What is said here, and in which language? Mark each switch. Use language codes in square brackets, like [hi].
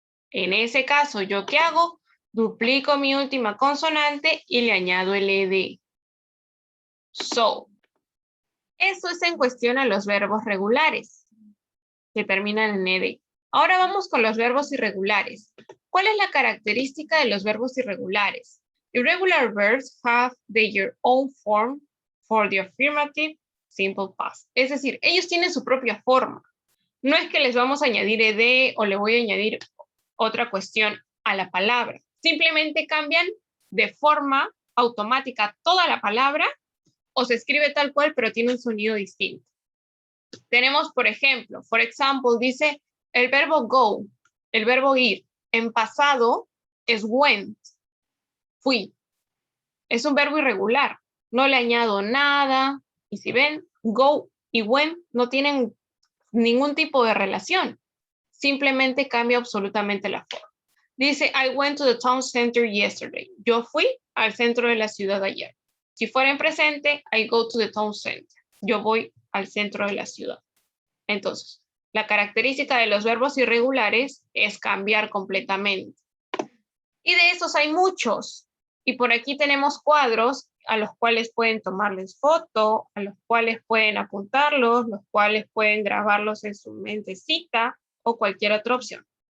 [es] En ese caso, ¿yo qué hago? Duplico mi última consonante y le añado el ed. So. Eso es en cuestión a los verbos regulares, que terminan en ed. Ahora vamos con los verbos irregulares. ¿Cuál es la característica de los verbos irregulares? [en] Irregular verbs have their own form for the affirmative simple past. [es] Es decir, ellos tienen su propia forma. No es que les vamos a añadir ed o le voy a añadir otra cuestión a la palabra. Simplemente cambian de forma automática toda la palabra o se escribe tal cual, pero tiene un sonido distinto. Tenemos, por ejemplo, [en] for example, [es] dice el verbo go, el verbo ir. En pasado es went, fui. Es un verbo irregular. No le añado nada. Y si ven, go y went no tienen ningún tipo de relación. Simplemente cambia absolutamente la forma. Dice, [en] I went to the town center yesterday. [es] Yo fui al centro de la ciudad ayer. Si fuera en presente, [en] I go to the town center. [es] Yo voy al centro de la ciudad. Entonces, la característica de los verbos irregulares es cambiar completamente. Y de esos hay muchos. Y por aquí tenemos cuadros a los cuales pueden tomarles foto, a los cuales pueden apuntarlos, los cuales pueden grabarlos en su mentecita o cualquier otra opción.